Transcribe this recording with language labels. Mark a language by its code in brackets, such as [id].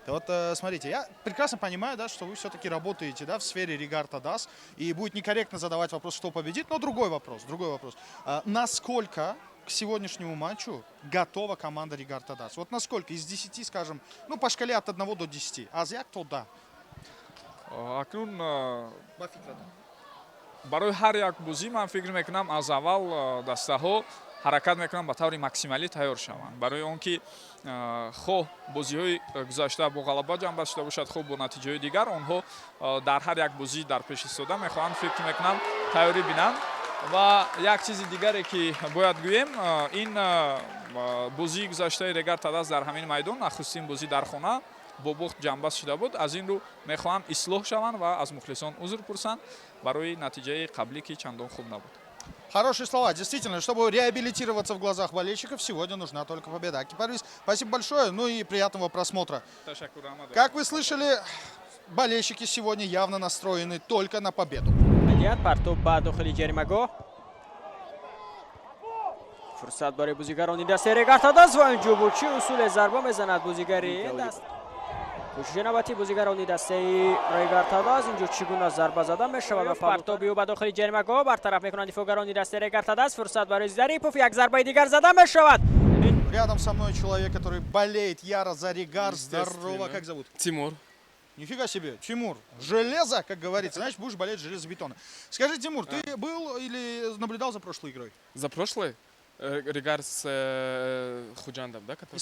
[ru] Вот смотрите, я прекрасно понимаю, да, что вы все-таки работаете, да, в сфере регарта ДАС, и будет некорректно задавать вопрос, кто победит, но другой вопрос. Насколько к сегодняшнему матчу готова команда регарта ДАС? Вот насколько? Из 10, скажем, ну по шкале от 1 до 10. [tg] Аз як то да. акнун барои ҳар як бозӣ ман фикр мекунам аз аввал дастаҳо ҳаракат мекунам ба таври максималӣ тайёр шаванд. Барои он ки хоҳ бозиҳои гузашта бо ғалаба ҷанб шуда бошад, хоҳ бо натиҷаҳои дигар, онҳо дар ҳар як бозӣ дар пеш истода мехоҳанд, фикр мекунам тайёрӣ бинанд. Ва як чизи дигаре ки бояд гӯем, ин бозии гузаштаи регарта даст дар ҳамин майдон, нахустин бозӣ дар хона бо бохт ҷанбаст шуда буд. Аз ин рӯ мехоҳам ислоҳ шаванд ва аз мухлисон узр пурсанд барои натиҷаи қаблӣ ки чандон хуб набуд. [ru] Хорошие слова. Действительно, чтобы реабилитироваться в глазах болельщиков, сегодня нужна только победа. Аки Парвиз, спасибо большое, ну и приятного просмотра. Как вы слышали, болельщики сегодня явно настроены только на победу. [tg] партоб ба дохили ҷаримагоҳ. Фурсат барои бозигарони дастаи регарта даст ва инҷо бо чӣ усуле зарба мезанад бозигари даст. кӯшиши навбати бозигарони дастаи регарта даст, инҷо чӣ гуна зарба зада мешавад ва партоби ӯ ба дохили ҷаримагоҳ бартараф мекунанд дифоъгарони дастаи регарта даст. Фурсат барои Зарипов, як зарбаи дигар зада мешавад. [ru] Рядом со мной человек, который болеет яро за Регар. Здорово, как зовут? Тимур. Нифига себе, Тимур, железо, как говорится, значит, будешь болеть железобетона. Скажи, Тимур, ты был или наблюдал за прошлой игрой? За прошлой? Регар с Худжандом, да?